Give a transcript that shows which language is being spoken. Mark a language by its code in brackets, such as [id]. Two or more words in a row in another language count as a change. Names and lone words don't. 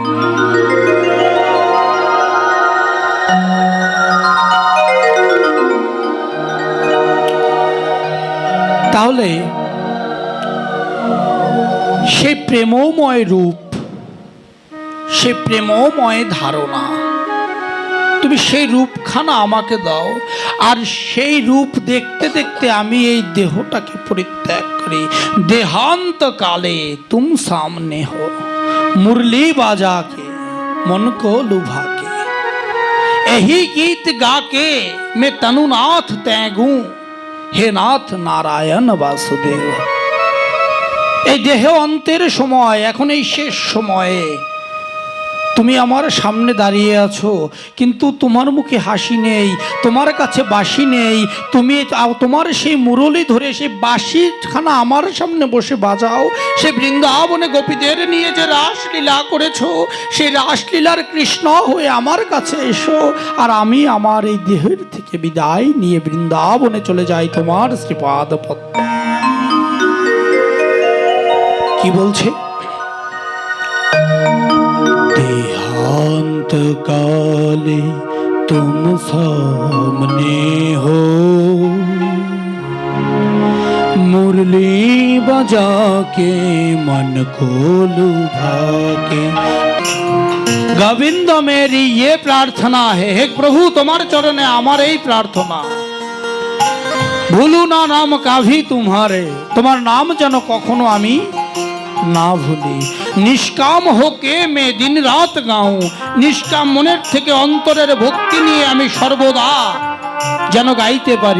[bn] তাহলে সেই প্রেমময় রূপ, সেই প্রেমময় ধারণা, তুমি সেই রূপখানা আমাকে দাও, আর সেই রূপ দেখতে দেখতে আমি এই দেহটাকে পরিত্যাগ করি। [hi] देहांत काले तुम सामने हो, मुरली बाजा के मन को लुभा के, यही गीत गा के मैं तनुनाथ तैगूं, हे नाथ नारायण वासुदेव। [bn] এই দেহ অন্তের সময়, এখন এই শেষ সময়ে তুমি আমার সামনে দাঁড়িয়ে আছো, কিন্তু তোমার মুখে হাসি নেই, তোমার কাছে বাঁশি নেই। তুমি তোমার সেই মুরলি ধরে সেই বাঁশিখানা আমার সামনে বসে বাজাও। সে বৃন্দাবনে গোপীদের নিয়ে যে রাসলীলা করেছো, সেই রাসলীলার কৃষ্ণ হয়ে আমার কাছে এসো, আর আমি আমার এই দেহের থেকে বিদায় নিয়ে বৃন্দাবনে চলে যাই তোমার শ্রীপাদ পদ্মে। কি বলছে? [hi] देहांत काले तुम सामने हो, मुरली बजा के मन को लुभा के। गोविंद मेरी ये प्रार्थना है, हे प्रभु [bn] তোমার চরণে আমার এই প্রার্থনা, [hi] भूलूँ ना नाम कभी तुम्हारे, [bn] তোমার নাম যেন কখনো আমি না ভুলি। [hi] निष्काम होके मैं दिन रात गाऊँ, [bn] নিষ্কাম মনের থেকে অন্তরের ভক্তি নিয়ে আমি সর্বদা যেন গাইতে পারি।